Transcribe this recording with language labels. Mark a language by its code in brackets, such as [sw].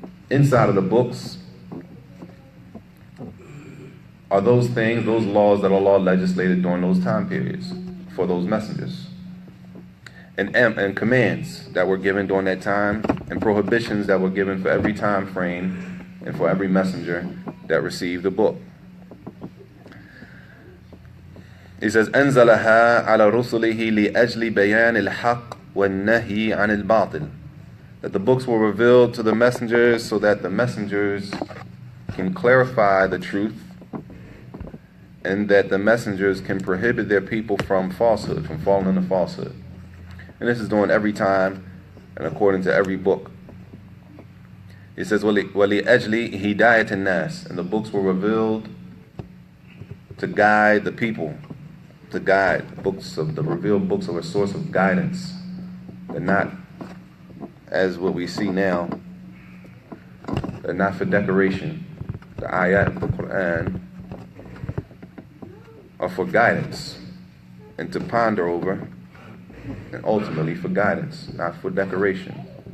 [en] Inside of the books are those things, those laws that Allah legislated during those time periods for those messengers. And commands that were given during that time, and prohibitions that were given for every time frame and for every messenger that received the book. He says, [ar] أَنزَلَهَا عَلَى رُسُلِهِ لِأَجْلِ بَيَانِ الْحَقِّ وَالنَّهِي عَنِ الْبَاطِلِ. [en] That the books were revealed to the messengers so that the messengers can clarify the truth, and that the messengers can prohibit their people from falsehood, from falling into falsehood. And this is done every time and according to every book. He says, [ar] وَلِأَجْلِ هِدَايَةِ النَّاسِ. [en] And the books were revealed to guide the people. To guide. The revealed books are a source of guidance. They're not, as what we see now, they're not for decoration. The ayat of the Quran are for guidance and to ponder over, and ultimately for guidance, not for decoration.